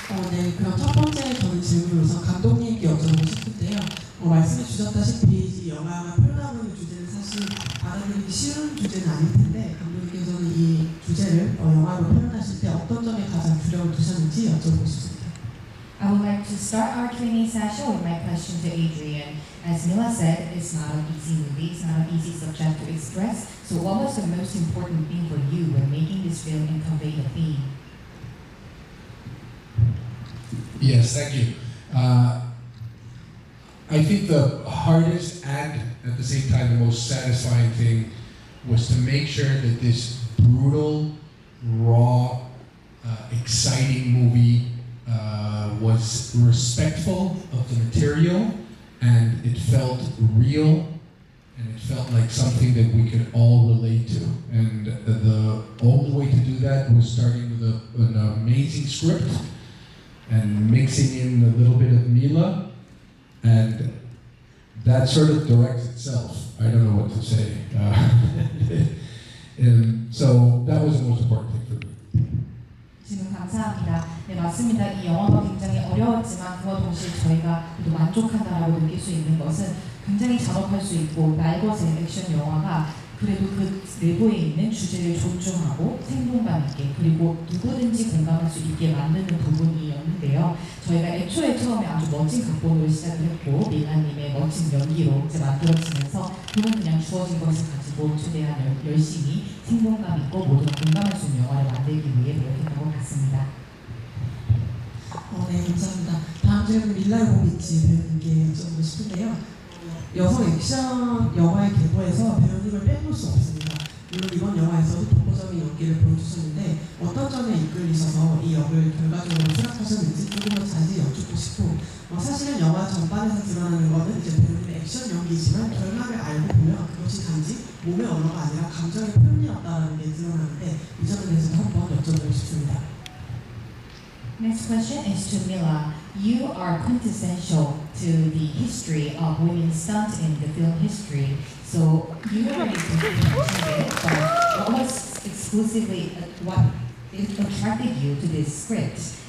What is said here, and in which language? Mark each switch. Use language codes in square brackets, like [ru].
[ko] 네, 그럼 첫 번째 저는 질문을 우선 감독님께 여쭤보고 싶은데요. 말씀해 주셨다시피 이 영화가 표현하고 있는 주제는 사실 받아들이기 쉬운 주제는 아닐 텐데 감독님께서는 이 주제를 영화로 표현하실 때 어떤 점에 가장 두려움을 두셨는지 여쭤보고 싶습니다. [en] I would like to start our Q&A session with my question to Adrian. As Mila said, it's not an easy movie, it's not an easy subject to express. So what was the most important thing for you when making this film and convey the theme? Yes, thank you. I think the hardest and at the same time the most satisfying thing was to make sure that this brutal, raw, exciting movie was respectful of the material and it felt real and it felt like something that we could all relate to. And the only way to do that was starting with an amazing script and mixing in a little bit of Mila, and that sort of directs itself. I don't know what to say. And so that was the most important thing for me. [ko] 질문 감사합니다. 네, 맞습니다. 이 영화가 굉장히 어려웠지만 그와 동시에 저희가 모두 만족한다라고 느낄 수 있는 것은 굉장히 잔혹할 수 있고 날것의 액션 영화가 그래도 그 내부에 있는 주제를 존중하고 생동감 있게 그리고 누구든지 공감할 수 있게 만드는 부분이었는데요. 저희가 애초에 처음에 아주 멋진 각본으로 시작을 했고 밀라님의 멋진 연기로 이제 만들어지면서 그건 그냥 주어진 것을 가지고 최대한 열심히 생동감 있고 모두가 공감할 수 있는 영화를 만들기 위해 노력했던 것 같습니다. 네, 감사합니다. 다음 질문 밀라 요보비치 배우님께 여쭤보고 싶은데요. 여성 액션 영화의 계보에서 배우님을 빼놓을 수 없습니다. 물론 이번 영화에서도 독보적인 연기를 보여주셨는데 어떤 점에 이끌리셔서 이 역을 결과적으로 수락하셨는지 조금 더 자세히 여쭙고 싶고 사실은 영화 전반에서 드러나는 것은 이제 배우님의 액션 연기이지만 결말을 알고 보면 그것이 단지 몸의 언어가 아니라 감정의 표현이었다는 게 드러나는데 이 점에 대해서 한번 여쭤보고 싶습니다. [en] Next question is to Mila. You are quintessential to the history of women's stunt in the film history. So you already mentioned it, but what was exclusively what attracted you to this script?